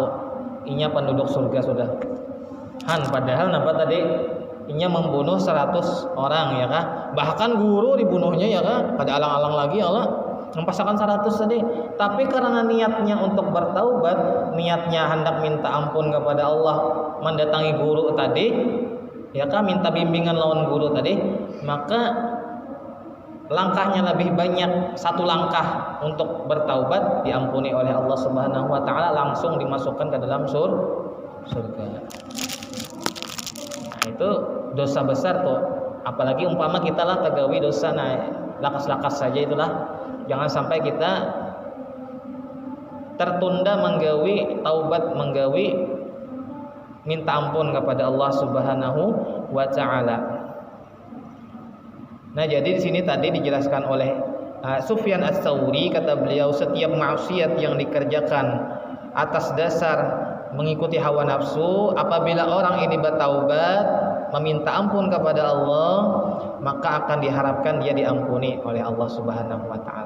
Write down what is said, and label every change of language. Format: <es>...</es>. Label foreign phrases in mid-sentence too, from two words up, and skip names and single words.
<bjn>Inya penduduk surga sudah. Padahal nampak tadi inya membunuh 100 orang ya kah? Bahkan guru dibunuhnya ya kah? Pada alang-alang lagi Allah mempasakan 100 tadi. Tapi karena niatnya untuk bertaubat, niatnya hendak minta ampun kepada Allah, mendatangi guru tadi, ya kah? Minta bimbingan lawan guru tadi, maka langkahnya lebih banyak, satu langkah untuk bertaubat diampuni oleh Allah</bjn> <ar>سبحانه وتعالى,</ar> <bjn>langsung dimasukkan ke dalam surga. Nah, itu dosa besar tuh. Apalagi umpama kita lah tegawi dosa, nah lakas-lakas saja itulah. Jangan sampai kita tertunda menggawi taubat, menggawi minta ampun kepada Allah</bjn> <ar>سبحانه وتعالى.</ar> <id>Nah, jadi di sini tadi dijelaskan oleh Sufyan Ats-Tsauri, kata beliau, setiap maksiat yang dikerjakan atas dasar mengikuti hawa nafsu, apabila orang ini bertaubat, meminta ampun kepada Allah, maka akan diharapkan dia diampuni oleh Allah</id> <ar>سبحانه وتعالى.</ar>